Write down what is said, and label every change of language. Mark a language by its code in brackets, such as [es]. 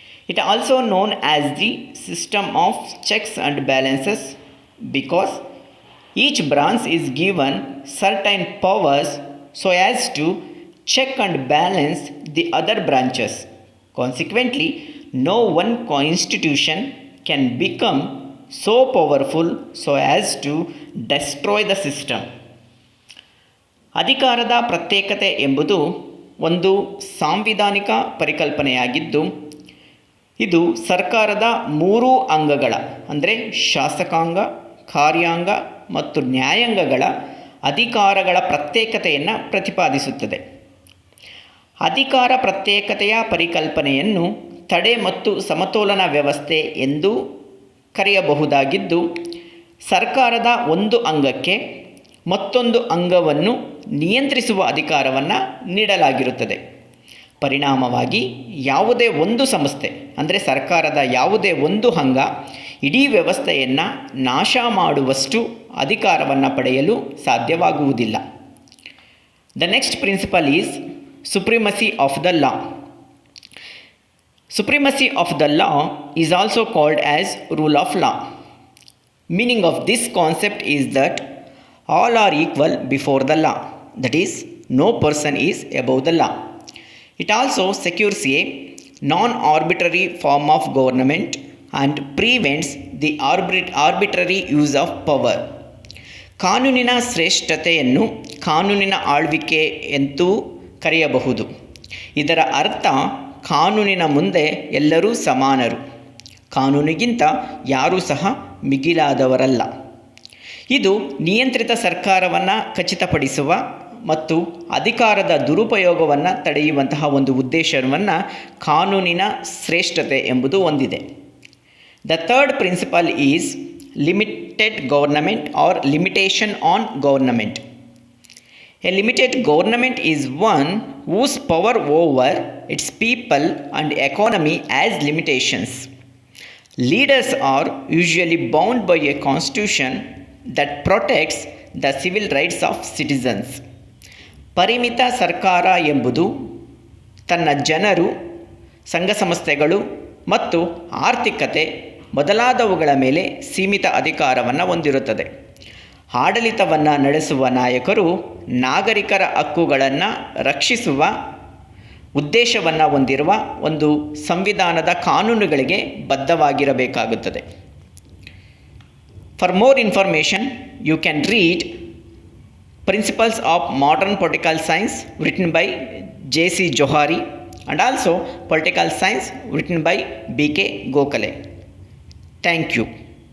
[en] It is also known as the system of checks and balances because each branch is given certain powers so as to check and balance the other branches. Consequently, no one institution can become so powerful so as to destroy the system. [kn] ಅಧಿಕಾರದ ಪ್ರತ್ಯೇಕತೆ ಎಂಬುದು ಒಂದು ಸಾಂವಿಧಾನಿಕ ಪರಿಕಲ್ಪನೆಯಾಗಿದ್ದು, ಇದು ಸರ್ಕಾರದ ಮೂರೂ ಅಂಗಗಳ ಅಂದರೆ ಶಾಸಕಾಂಗ, ಕಾರ್ಯಾಂಗ ಮತ್ತು ನ್ಯಾಯಾಂಗಗಳ ಅಧಿಕಾರಗಳ ಪ್ರತ್ಯೇಕತೆಯನ್ನು ಪ್ರತಿಪಾದಿಸುತ್ತದೆ. ಅಧಿಕಾರ ಪ್ರತ್ಯೇಕತೆಯ ಪರಿಕಲ್ಪನೆಯನ್ನು ತಡೆ ಮತ್ತು ಸಮತೋಲನ ವ್ಯವಸ್ಥೆ ಎಂದು ಕರೆಯಬಹುದಾಗಿದ್ದು, ಸರ್ಕಾರದ ಒಂದು ಅಂಗಕ್ಕೆ ಮತ್ತೊಂದು ಅಂಗವನ್ನು ನಿಯಂತ್ರಿಸುವ ಅಧಿಕಾರವನ್ನು ನೀಡಲಾಗಿರುತ್ತದೆ. ಪರಿಣಾಮವಾಗಿ ಯಾವುದೇ ಒಂದು ಸಂಸ್ಥೆ ಅಂದರೆ ಸರ್ಕಾರದ ಯಾವುದೇ ಒಂದು ಅಂಗ ಇಡೀ ವ್ಯವಸ್ಥೆಯನ್ನು ನಾಶ ಮಾಡುವಷ್ಟು ಅಧಿಕಾರವನ್ನು ಪಡೆಯಲು ಸಾಧ್ಯವಾಗುವುದಿಲ್ಲ. [en] The next principle is supremacy of the law. Supremacy of the law is also called as rule of law. Meaning of this concept is that all are equal before the law. That is, no person is above the law. It also secures a non-arbitrary form of government and prevents the arbitrary use of power. [kn] ಕಾನೂನಿನ ಶ್ರೇಷ್ಠತೆಯನ್ನು ಕಾನೂನಿನ ಆಳ್ವಿಕೆ ಎಂದು ಕರೆಯಬಹುದು. ಇದರ ಅರ್ಥ ಕಾನೂನಿನ ಮುಂದೆ ಎಲ್ಲರೂ ಸಮಾನರು, ಕಾನೂನಿಗಿಂತ ಯಾರೂ ಸಹ ಮಿಗಿಲಾದವರಲ್ಲ. ಇದು ನಿಯಂತ್ರಿತ ಸರ್ಕಾರವನ್ನು ಖಚಿತಪಡಿಸುವ ಮತ್ತು ಅಧಿಕಾರದ ದುರುಪಯೋಗವನ್ನು ತಡೆಯುವಂತಹ ಒಂದು ಉದ್ದೇಶವನ್ನು ಕಾನೂನಿನ ಶ್ರೇಷ್ಠತೆ ಎಂಬುದು ಹೊಂದಿದೆ. [en] The third principle is limited government or limitation on government. A limited government is one whose power over its people and economy has limitations. Leaders are usually bound by a constitution that protects the civil rights of citizens. [kn] ಪರಿಮಿತ ಸರ್ಕಾರ ಎಂಬುದು ತನ್ನ ಜನರು, ಸಂಘ ಸಂಸ್ಥೆಗಳು ಮತ್ತು ಆರ್ಥಿಕತೆ ಮೊದಲಾದವುಗಳ ಮೇಲೆ ಸೀಮಿತ ಅಧಿಕಾರವನ್ನು ಹೊಂದಿರುತ್ತದೆ. ಆಡಳಿತವನ್ನು ನಡೆಸುವ ನಾಯಕರು ನಾಗರಿಕರ ಹಕ್ಕುಗಳನ್ನು ರಕ್ಷಿಸುವ ಉದ್ದೇಶವನ್ನು ಹೊಂದಿರುವ ಒಂದು ಸಂವಿಧಾನದ ಕಾನೂನುಗಳಿಗೆ ಬದ್ಧವಾಗಿರಬೇಕಾಗುತ್ತದೆ. [en] For more information you can read principles of modern political science written by J.C. Johari and also political science written by B.K. Gokhale. Thank you.